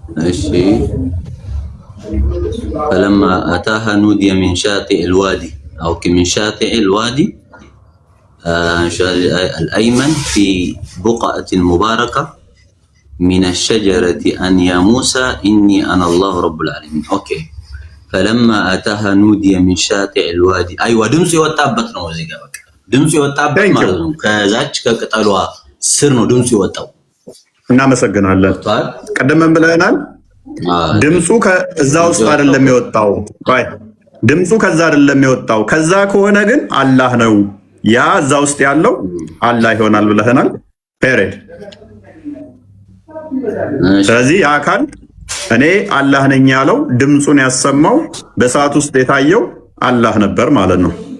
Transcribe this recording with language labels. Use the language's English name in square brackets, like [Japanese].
[Arabic] እሺ فلما أتاها نودي من شاطئ الوادي أو من شاطئ الوادي الأيمن في بقعة مباركة من الشجرة أن يا موسى إني أنا الله رب العالمين. أوكي. فلما أتاها نودي من شاطئ الوادي. أيوة دمسي وطابت [Amharic] ነው እዚህ ጋር በቃ ድምጽ ወጣበት ማለት ነው። ከዛች ከቅጠሏ ስር ነው ድምጽ ወጣው። እናመሰግናለን። ቀደም ብለናል። ድምጹ ከዛ ውስጥ አይደለም የወጣው። ቆይ ድምጹ ከዛ አይደለም የወጣው። ከዛ ከሆነ ግን አላህ ነው ያ እዛ ውስጥ ያለው አላህ ይሆናል ብለናል። ፔሬድ። ስለዚህ ያ አካል እኔ አላህ ነኝ ያለው ድምጹን ያሰማው በሰዓት ውስጥ የታየው አላህ ነበር ማለት ነው።